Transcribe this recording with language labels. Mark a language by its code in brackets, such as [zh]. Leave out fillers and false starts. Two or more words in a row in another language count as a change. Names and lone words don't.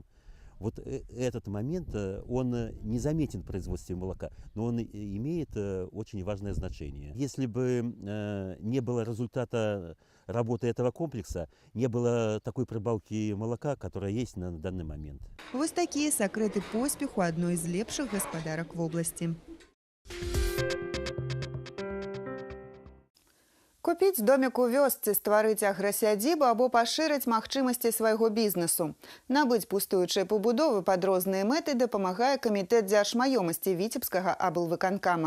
[ru] Вот этот момент, он незаметен в производстве молока, но он имеет очень важное значение. Если бы не было результата работы этого комплекса, не было такой прибавки молока, которая есть на данный момент. Вот такие секреты поспеху одной из лепших господарок в области. [be] Купіць домік у вёсцы, стварыць аграсядзібу або пашырыць магчымасці свайго бізнесу. Набыць пустуючыя пабудовы пад розныя мэты дапамагае камітэт дзяржмаёмасці Віцебскага аблвыканкама.